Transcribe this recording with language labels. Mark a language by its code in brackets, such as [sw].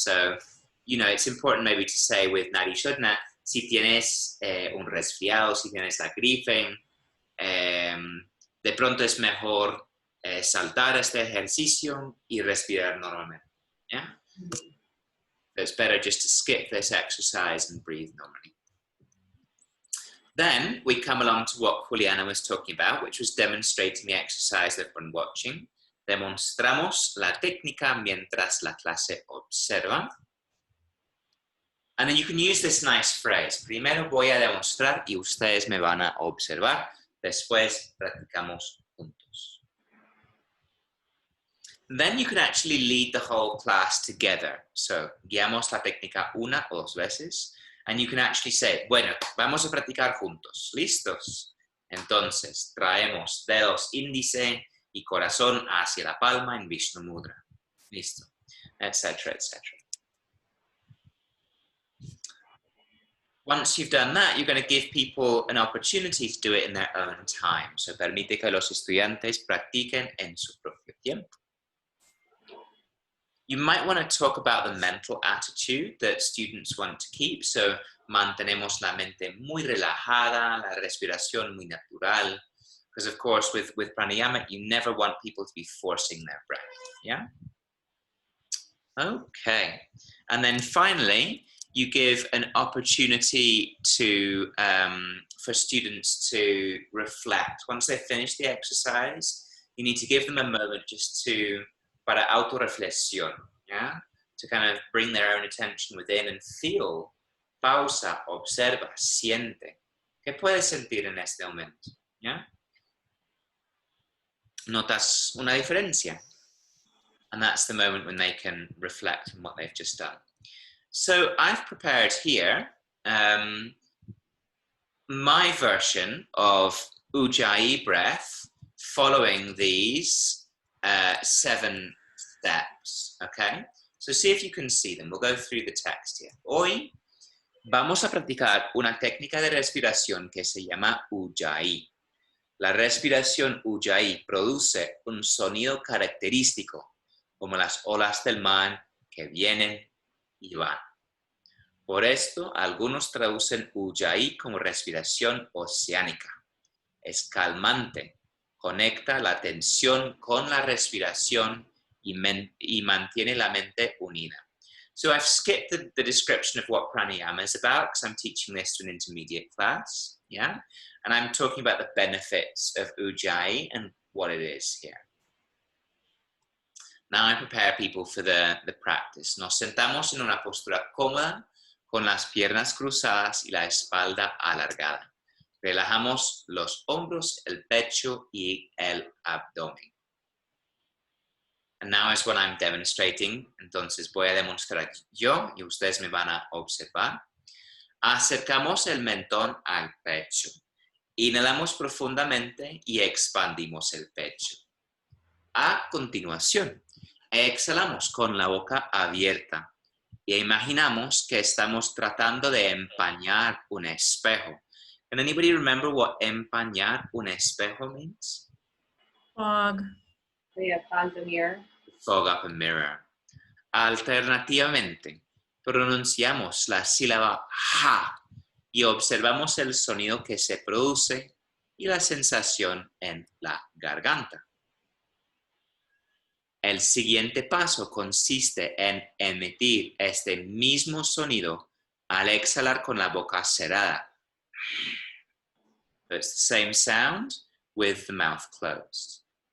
[en] So, you know, it's important maybe to say with Nadi Shodhana, [es] si tienes un resfriado, si tienes la gripe, de pronto es mejor saltar este ejercicio y respirar normalmente. Yeah? [en] So it's better just to skip this exercise and breathe normally. Then we come along to what Juliana was talking about, which was demonstrating the exercise that we're watching. [es] Demostramos la técnica mientras la clase observa. [en] And then you can use this nice phrase. [es] Primero voy a demostrar y ustedes me van a observar. Después practicamos juntos. [en] Then you can actually lead the whole class together. [es] So, guiamos la técnica una o dos veces. [en] And you can actually say, [es] bueno, vamos a practicar juntos. ¿Listos? Entonces, traemos dedos índice y corazón hacia la palma en Vishnu Mudra. Listo. Etc., etc. [en] Once you've done that, you're going to give people an opportunity to do it in their own time. [es] So, permite que los estudiantes practiquen en su propio tiempo. [en] You might want to talk about the mental attitude that students want to keep. [es] So, mantenemos la mente muy relajada, la respiración muy natural. [en] Because, of course, with pranayama, you never want people to be forcing their breath. Yeah? Okay. And then finally, you give an opportunity to for students to reflect. Once they finish the exercise, you need to give them a moment just to [es] para autorreflexión, [en] yeah? To kind of bring their own attention within and feel, [es] pausa, observa, siente. ¿Qué puedes sentir en este momento? [en] Yeah? [es] ¿Notas una diferencia? [en] And that's the moment when they can reflect on what they've just done. So I've prepared here my version of Ujjayi breath following these 7 steps, okay? So see if you can see them. We'll go through the text here. [es] Hoy vamos a practicar una técnica de respiración que se llama Ujjayi. La respiración Ujjayi produce un sonido característico, como las olas del mar que vienen y van. Por esto, algunos traducen Ujjayi como respiración oceánica. Es calmante, conecta la tensión con la respiración y mantiene la mente unida. [en] So I've skipped the description of what pranayama is about because I'm teaching this to an intermediate class, yeah? And I'm talking about the benefits of Ujjayi and what it is here. Now I prepare people for the practice. [es] Nos sentamos en una postura cómoda con las piernas cruzadas y la espalda alargada. Relajamos los hombros, el pecho y el abdomen. [en] And now is what I'm demonstrating. [es] Entonces voy a demostrar yo y ustedes me van a observar. Acercamos el mentón al pecho. Inhalamos profundamente y expandimos el pecho. A continuación, exhalamos con la boca abierta y imaginamos que estamos tratando de empañar un espejo. [en] Can anybody remember what [es] empañar un espejo [en] means? Fog. Yeah, fog the mirror. Fog up a mirror. [es] Alternativamente, pronunciamos la sílaba ja y observamos el sonido que se produce y la sensación en la garganta. El siguiente paso consiste en emitir este mismo sonido al exhalar con la boca cerrada. [en] It's the same sound with the mouth closed.